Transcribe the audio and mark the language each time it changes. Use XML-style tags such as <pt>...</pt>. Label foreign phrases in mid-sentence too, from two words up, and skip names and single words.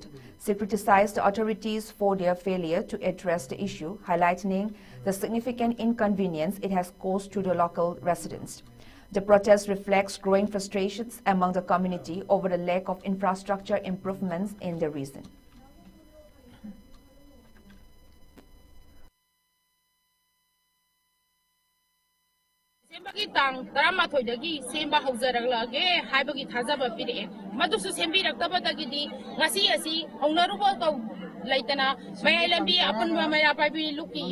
<en>She criticized the authorities for their failure to address the issue, highlighting the significant inconvenience it has caused to the local residents. The protest reflects growing frustrations among the community over the lack of infrastructure improvements in the region.</en> <mni>tang tarama thoidagi semba haujaraglaage haibagi thajaba pire madusu sembi raktabadagi di ngasi asi hongnaruba ka laitana Mayailambi apunma maya pabi luki</mni>